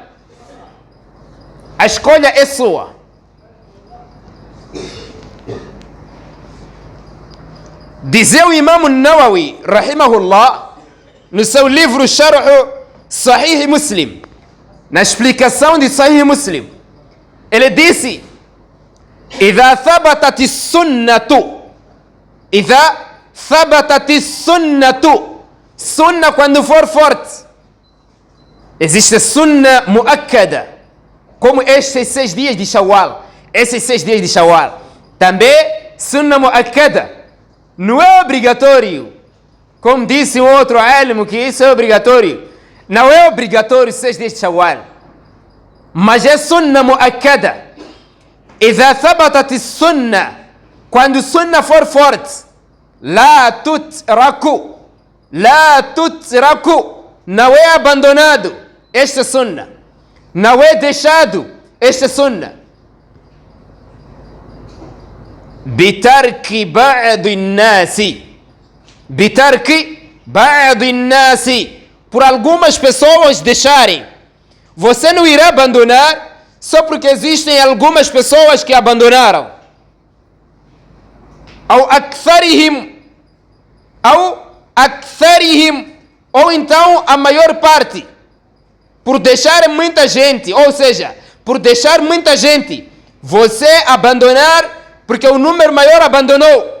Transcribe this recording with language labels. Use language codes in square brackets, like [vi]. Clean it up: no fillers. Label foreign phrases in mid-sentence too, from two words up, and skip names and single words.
[pt] A escolha é sua. Dizia o Imam Nawawi, rahimahullah, no seu livro Sharh Sahih Muslim, na explicação de Sahih Muslim, ele disse: [ar] إذا ثبتت السنة, [pt] sunna quando for forte. Existe [ar] سنة مؤكدة, [pt] como estes 6 dias de Shawwal. Esses 6 dias de Shawwal. Também [ar] سنة مؤكدة. [pt] Não é obrigatório, como disse um outro alim, que isso é obrigatório. Não é obrigatório 6 dias de Shawwal, mas é [ar] سنة مؤكدة. إذا ثبتت السنة, [pt] quando sunna for forte, [ar] لا تترك, [pt] não é abandonado esta sunna, não é deixado esta sunna. [ar] بترك بعض الناس, [pt] por algumas pessoas deixarem. Você não irá abandonar só porque existem algumas pessoas que abandonaram. Ou então a maior parte, por deixar muita gente, ou seja, por deixar muita gente, você abandonar porque o número maior abandonou.